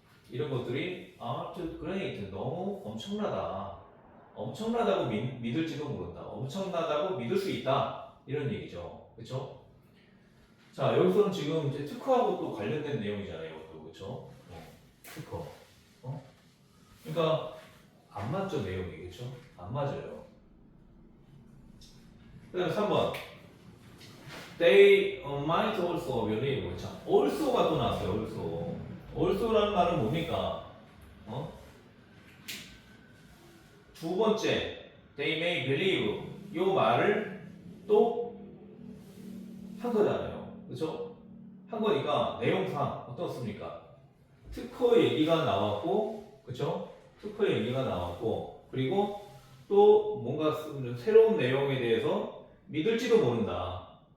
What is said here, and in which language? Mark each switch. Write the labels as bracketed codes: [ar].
[ko] 이런 것들이 too great 너무 엄청나다고 믿을지도 모른다, 엄청나다고 믿을 수 있다 이런 얘기죠, 그렇죠? 자, 여기서는 지금 이제 특허하고 또 관련된 내용이잖아요, 또 그렇죠? 특허, 그러니까 안 맞죠 내용이, 그렇죠? 안 맞아요. 그다음 3번 [en] They might also believe. [ko] 자, also가 또 나왔어요. also라는 말은 뭡니까? 두 번째, [en] they may believe. [ko] 요 말을 또 한 거잖아요. 그렇죠? 한 거니까 내용상 어떻습니까? 특허 얘기가 나왔고, 그렇죠? 특허 얘기가 나왔고, 그리고 또 뭔가 새로운 내용에 대해서 믿을지도 모른다.